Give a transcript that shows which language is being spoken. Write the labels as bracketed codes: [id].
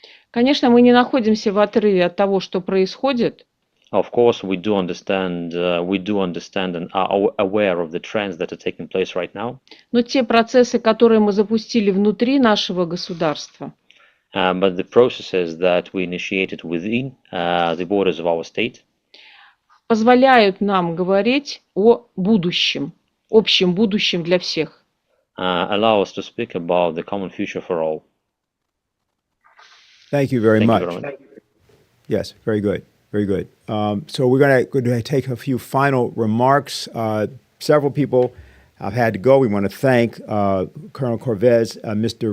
[ru] Конечно, мы не находимся в отрыве от того, что происходит. [en] Of course, we do understand and are aware of the trends that are taking place right now. [ru] Но те процессы, которые мы запустили внутри нашего государства, [en] but the processes that we initiated within the borders of our state, [ru] позволяют нам говорить о будущем, общем будущем для всех. [en] Allow us to speak about the common future for all. Thank you very much. Yes, very good. Very good. So we're going to take a few final remarks. Several people have had to go. We want to thank Colonel Corvez, Mr.